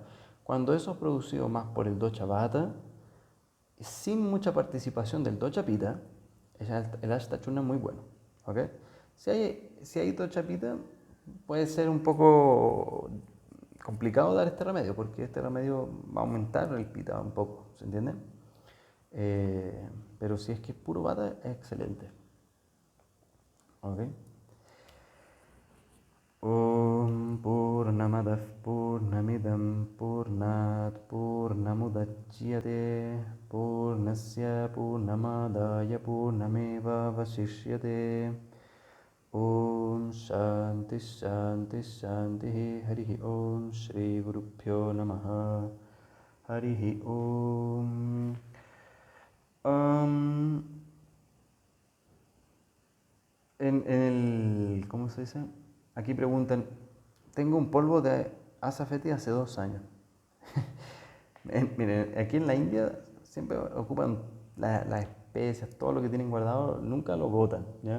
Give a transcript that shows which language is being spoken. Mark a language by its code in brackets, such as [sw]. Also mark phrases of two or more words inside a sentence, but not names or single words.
[es] Cuando eso es producido más por el [sa] docha vata, [es] sin mucha participación del [sa] docha pita, [es] el ashtachurna es muy bueno, ¿ok? Si hay [sa] docha pita, [es] puede ser un poco complicado dar este remedio, porque este remedio va a aumentar el pita un poco, ¿se entiende? Pero si es que es puro vata, es excelente, ¿ok? [sa] Om Purnamadah Purnamidam Purnat Purnamudachyate Purnasya Purnamadaya Purnameva Vasishyate Om Shanti Shanti Shanti Harihi Om Shri Gurubhyo Namaha Harihi Om. [es] ¿Cómo se dice? Aquí preguntan, tengo un polvo de azafeti hace 2 años. Miren, aquí en la India siempre ocupan las especias, todo lo que tienen guardado, nunca lo botan, ¿ya?